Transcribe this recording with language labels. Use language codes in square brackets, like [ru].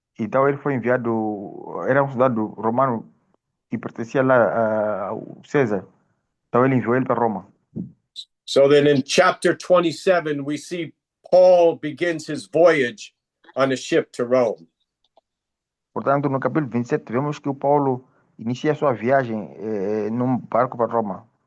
[pt] Então ele foi enviado, era um soldado romano que pertencia lá ao César. Então ele enviou ele para Roma. [en] So then in chapter 27, we see Paul begins his voyage on a ship to Rome. [pt] Portanto, no capítulo 27, vemos que o Paulo inicia sua viagem num barco para Roma.